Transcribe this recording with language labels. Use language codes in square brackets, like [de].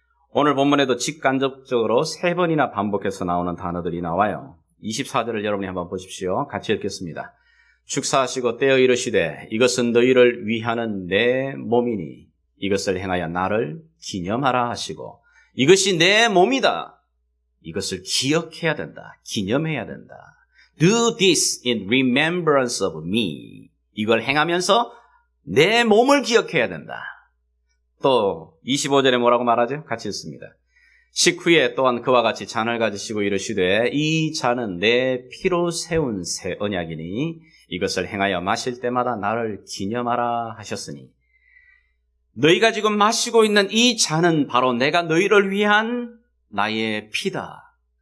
[ko] 오늘 본문에도 직간접적으로 3번이나 반복해서 나오는 단어들이 나와요. 24절을 여러분이 한번 보십시오. 같이 읽겠습니다. 축사하시고 떼어 이르시되 이것은 너희를 위하는 내 몸이니 이것을 행하여 나를 기념하라 하시고 이것이 내 몸이다. 이것을 기억해야 된다. 기념해야 된다. [en] Do this in remembrance of me. [ko] 이걸 행하면서 내 몸을 기억해야 된다. 또 25절에 뭐라고 말하죠? 같이 읽습니다. 식후에 또한 그와 같이 잔을 가지시고 이르시되 이 잔은 내 피로 세운 새 언약이니 이것을 행하여 마실 때마다 나를 기념하라 하셨으니 너희가 지금 마시고 있는 이 잔은 바로 내가 너희를 위한 나의 피다.